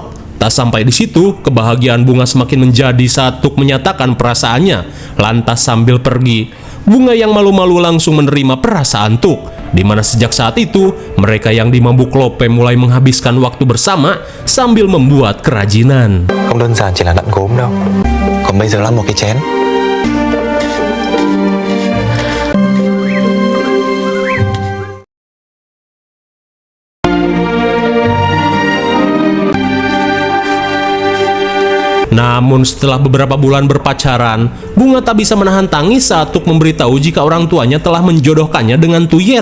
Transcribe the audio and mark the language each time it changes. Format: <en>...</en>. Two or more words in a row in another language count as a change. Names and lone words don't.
<id>Tak sampai di situ, kebahagiaan bunga semakin menjadi saat Tuk menyatakan perasaannya. Lantas sambil pergi, bunga yang malu-malu langsung menerima perasaan Tuk, di mana sejak saat itu mereka yang di Mambuk Lope mulai menghabiskan waktu bersama sambil membuat kerajinan.</id> <vi>Không đơn giản chỉ là nặn gốm đâu. Còn bây giờ là một cái chén.</vi> <id>Namun setelah beberapa bulan berpacaran, bunga tak bisa menahan tangis saat Tuk memberitahu jika orang tuanya telah menjodohkannya dengan Tuyet.</id>